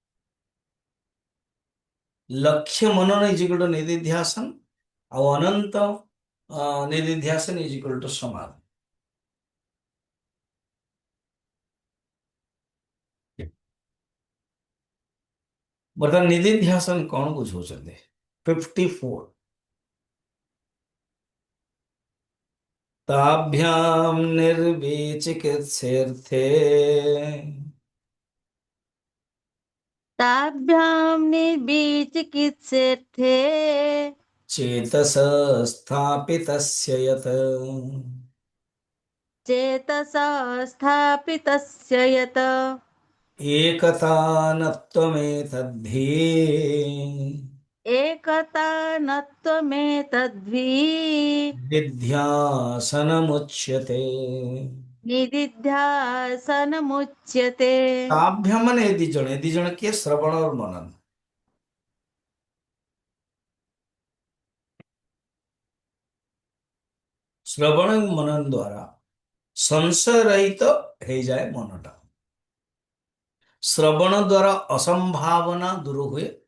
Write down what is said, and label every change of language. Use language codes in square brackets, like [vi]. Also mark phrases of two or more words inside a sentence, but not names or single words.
[or] 1,00,000 ମନନ [en] is equal to [or] ନିଦିଧ୍ୟାସନ, ଆଉ ଅନନ୍ତ ନିଦିଧ୍ୟାସନ [en] is equal to [or] ସମାଧି। ବର୍ତ୍ତମାନ ନିଦିଧ୍ୟାସନ କଣ ବୁଝଉଛନ୍ତି? [sa] 54 ताभ्याम निर्विचिकित्सेर्थे ताभ्यां निर्विचिकित्सेऽर्थे चेतस स्थापितस्य यत् चेतसा स्थापितस्य यत् एकतानत्वमेतद्धि एकता न त्वमेतद्वि विध्यासनमुच्यते। निदिध्यासनमुच्यते। [or] ताभ्याम ମାନେ ଏ ଦି ଜଣ କିଏ? ଶ୍ରବଣ और मनन। ଶ୍ରବଣ ଏବଂ ମନନ ଦ୍ୱାରା ସଂଶୟ ରହିତ ହେଇଯାଏ ମନଟା। ଶ୍ରବଣ ଦ୍ୱାରା ଅସମ୍ଭାବନା ଦୂର ହୁଏ।